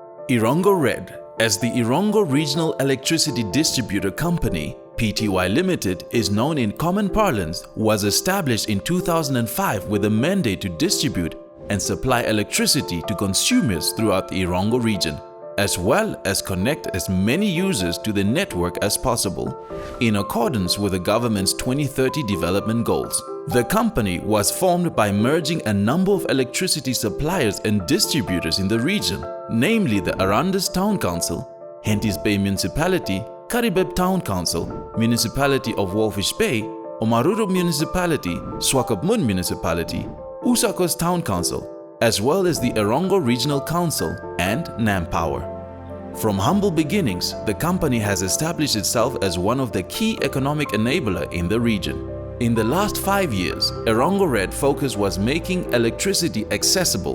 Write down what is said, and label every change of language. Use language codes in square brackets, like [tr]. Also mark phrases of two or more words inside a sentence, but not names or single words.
[en] Erongo Red, as the Erongo Regional Electricity Distributor Company, Pty Limited is known in common parlance, was established in 2005 with a mandate to distribute and supply electricity to consumers throughout the Erongo region, as well as connect as many users to the network as possible, in accordance with the government's 2030 development goals. The company was formed by merging a number of electricity suppliers and distributors in the region, namely the Arandis Town Council, Henties Bay Municipality, Karibib Town Council, Municipality of Walfish Bay, Omaruru Municipality, Swakopmund Municipality, Usakos Town Council, as well as the Erongo Regional Council and Nampower. From humble beginnings, the company has established itself as one of the key economic enabler in the region. In the last 5 years, Erongo Red focus was making electricity accessible.